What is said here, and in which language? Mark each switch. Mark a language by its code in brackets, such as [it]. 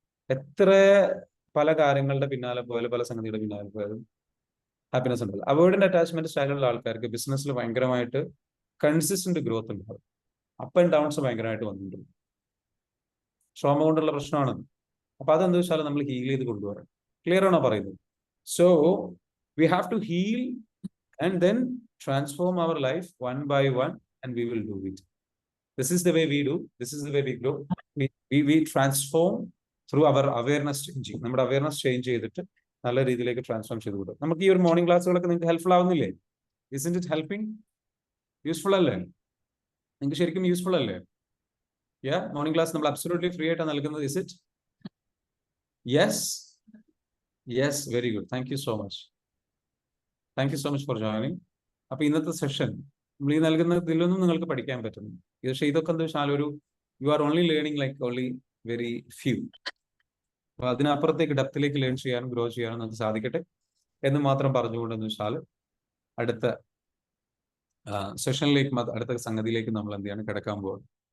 [ml] എത്ര പല കാര്യങ്ങളുടെ പിന്നാലെ പോയാലും, പല സംഗതിയുടെ പിന്നാലെ പോയാലും ഹാപ്പിനെസ് ഉണ്ടാവില്ല. അവോയ്ഡന്റ് അറ്റാച്ച്മെന്റ് സ്റ്റൈലുള്ള ആൾക്കാർക്ക് ബിസിനസ്സിൽ ഭയങ്കരമായിട്ട് കൺസിസ്റ്റന്റ് ഗ്രോത്ത് ഉണ്ടാവും, അപ്പ് ആൻഡ് ഡൗൺസ് ഭയങ്കരമായിട്ട് വന്നിട്ടുണ്ട്. ട്രോമ കൊണ്ടുള്ള പ്രശ്നമാണ്. അപ്പൊ അതെന്താ വെച്ചാൽ നമ്മൾ ഹീൽ ചെയ്ത് കൊണ്ടുവരാം. ക്ലിയർ ആണോ പറയുന്നത്? [en] So we have to heal and then transform our life one by one, and we will do it. This is the way we do, this is the way we grow. We transform through our awareness changing. [ml] നമ്മുടെ awareness change ചെയ്തിട്ട് നല്ല രീതിയിലേക്ക് transform ചെയ്ത് കൊടുക്കും. നമുക്ക് ഈ ഒരു morning ക്ലാസ്സുകളൊക്കെ നിങ്ങൾക്ക് helpful ആവുന്നില്ലേ? [en] Isn't it helping? [ml] Useful അല്ലേ? നിങ്ങൾക്ക് ശരിക്കും യൂസ്ഫുൾ അല്ലേ? മോർണിംഗ് ക്ലാസ് നമ്മൾ അബ്സല്യൂട്ട്ലി ഫ്രീ ആയിട്ടാണ് നൽകുന്നത്. [en] Is it? Yes, very good. Thank you so much for joining. [ml] അപ്പൊ ഇന്നത്തെ സെഷൻ നമ്മൾ ഈ നൽകുന്ന ഇതിലൊന്നും നിങ്ങൾക്ക് പഠിക്കാൻ പറ്റുന്നു. പക്ഷേ ഇതൊക്കെ എന്താ വെച്ചാൽ [en] You are only learning like only very few. [ml] അപ്പൊ അതിനപ്പുറത്തേക്ക് ഡെപ്തിലേക്ക് ലേൺ ചെയ്യാനും ഗ്രോ ചെയ്യാനും നമുക്ക് സാധിക്കട്ടെ എന്ന് മാത്രം പറഞ്ഞുകൊണ്ടെന്ന് വെച്ചാൽ അടുത്ത സെഷനിലേക്ക്, അടുത്ത സംഗതിയിലേക്ക് നമ്മൾ എന്ത് ചെയ്യാണ് കിടക്കാൻ പോകുന്നത്.